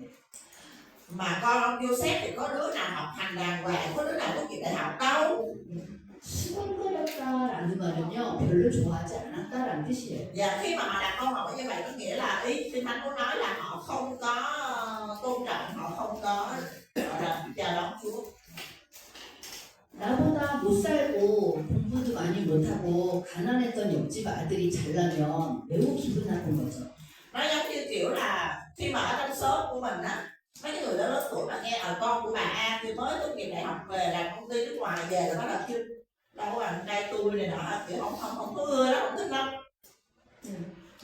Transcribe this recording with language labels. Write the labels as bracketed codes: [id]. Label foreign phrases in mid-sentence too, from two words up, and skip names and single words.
[vi] Mà con ông Joseph thì có đứa nào học hành đàng hoàng, có đứa nào tốt nghiệp đại học đâu. [ko] 시건거렸다라는 말은요 별로 좋아하지 않았다라는 뜻이에요. [vi] Và khi mà họ đặt câu hỏi như vậy có nghĩa là ý Kinh Thánh muốn nói là họ không có tôn trọng, họ không có gọi là chào đón Chúa. [ko] 나보다 못 살고 공부도 많이 못하고 가난했던 옆집 아들이 잘나면 매우 기분 나쁜 거죠. [vi] Nó giống như kiểu là khi mà ở trong xóm của mình á, mấy cái người đó lớn tuổi mà nghe ở con của bà A thì mới tốt nghiệp đại học về làm công ty nước ngoài về là bắt đầu chứ đâu có anh trai tôi này nọ kiểu không có ưa đó, không thích đâu.